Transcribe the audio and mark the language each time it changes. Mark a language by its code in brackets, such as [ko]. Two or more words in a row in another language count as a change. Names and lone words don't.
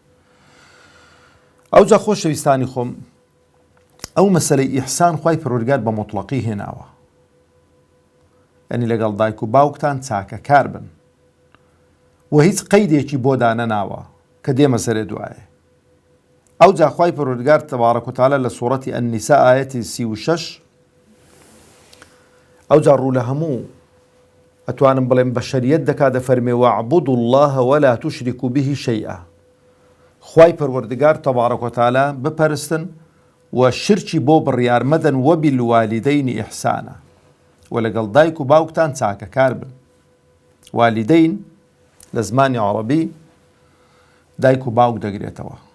[ckb] ئەوجا خۆشەویستانی خۆم، ئەو مەسەلەی ئیحسان خوای پەروەردگار بە مطلقی هێناوە، یعنی لەگەڵ دایک و باوکتان چاکەکار بن و هیچ قەیدێکی بۆ دانەناوە کە دێمە سەرێ دوایێ. ئەوجا خوای پەروەردگار [ar] تەبارەک و تەعالا [ckb] لە سوورەتی ئەننیسا ئایەتی 36 ئەوجا ڕوو لە هەموو ئەتوانم بڵێم بەشەریەت دەکات دەفەرمێ [ar] وەعبودوا الله ولا تشركوا به شيئا. [ckb] خوای پەروەردگار [ar] تەبارەک و تەعالا [ckb] بپەرستن و شرکی بۆ بڕیار مەدەن [ar] وەبالوالدەینی ئیحسانە، [ckb] و لەگەڵ دایک و باوکتان چاکەکار بن. والیدەین لە زمانی عەرەبی دایک و باوک دەگرێتەوە.